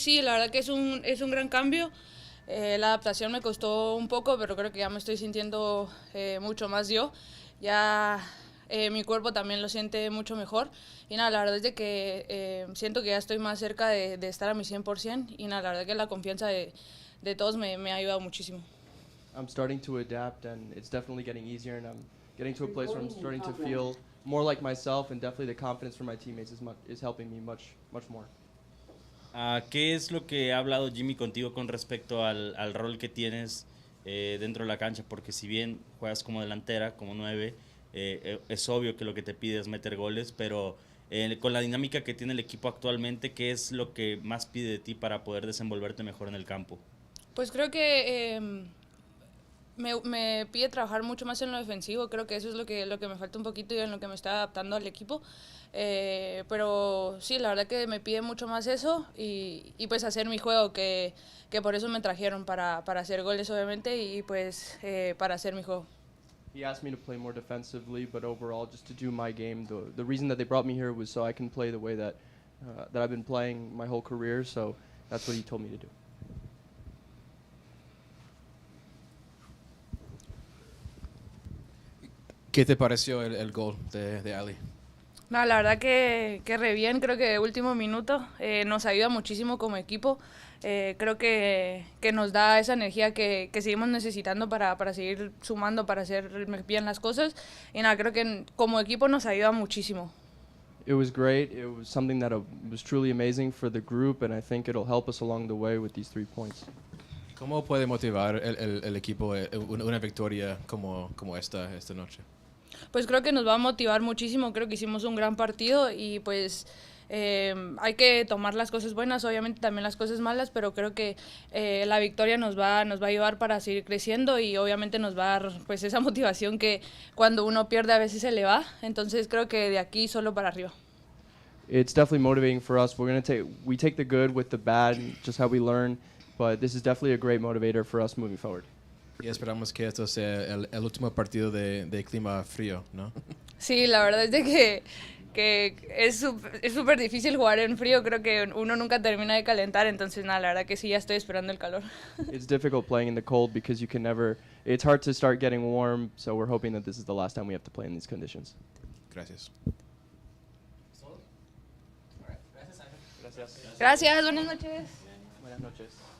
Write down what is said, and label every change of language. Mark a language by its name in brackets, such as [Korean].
[Spanish] Sí, la verdad que es un gran cambio. La adaptación me costó un poco, pero creo que ya me estoy sintiendo mucho más yo. Ya mi cuerpo también lo siente mucho mejor. Y nada, la verdad es de que siento que ya estoy más cerca de estar a mi 100%. Y nada, la verdad que la confianza de todos me ha ayudado muchísimo. [English] I'm starting to adapt, and it's definitely getting easier, and I'm getting to a place where I'm starting to feel more like myself, and definitely the confidence from my teammates is helping me much more. [Spanish] ¿Qué es lo que ha hablado Jimmy contigo con respecto al rol que tienes dentro de la cancha? Porque si bien juegas como delantera, como 9, es obvio que lo que te pide es meter goles, pero con la dinámica que tiene el equipo actualmente, ¿qué es lo que más pide de ti para poder desenvolverte mejor en el campo? Pues creo que me pide trabajar mucho más en lo defensivo. Creo que eso es lo que me falta un poquito y en lo que me está adaptando al equipo. Pero sí, la verdad que me pide mucho más eso y pues hacer mi juego, que por eso me trajeron, para hacer goles obviamente y pues para hacer mi juego. [English] He asked me to play more defensively, but overall just to do my game. The reason that they brought me here was so I can play the way that I've been playing my whole career, so that's what he told me to do. [Spanish] ¿Qué te pareció el gol de Ali? No, la verdad que re bien. Creo que último minuto nos ayuda muchísimo como equipo. Creo que nos da esa energía que seguimos necesitando para seguir sumando, para hacer bien las cosas. Y nada, creo que como equipo nos ayuda muchísimo. [English] It was great. It was something that was truly amazing for the group, and I think it'll help us along the way with these 3 points. [Spanish] ¿Cómo puede motivar el equipo una victoria como esta noche? Pues creo que nos va a motivar muchísimo. Creo que hicimos un gran partido y pues hay que tomar las cosas buenas, obviamente también las cosas malas, pero creo que la victoria nos va a ayudar para seguir creciendo y obviamente nos va a dar pues esa motivación que cuando uno pierde a veces se le va. Entonces creo que de aquí solo para arriba. [English] It's definitely motivating for us. We take the good with the bad, just how we learn, but this is definitely a great motivator for us moving forward. [Spanish] Y esperamos que esto sea el último partido de clima frío, ¿no? Sí, la verdad es de que es súper difícil jugar en frío. Creo que uno nunca termina de calentar, entonces nada, la verdad que sí, ya estoy esperando el calor. It's difficult playing in the cold because you can never, it's hard to start getting warm, so we're hoping that this is the last time we have to play in these conditions. Gracias. Gracias, buenas noches. Buenas noches.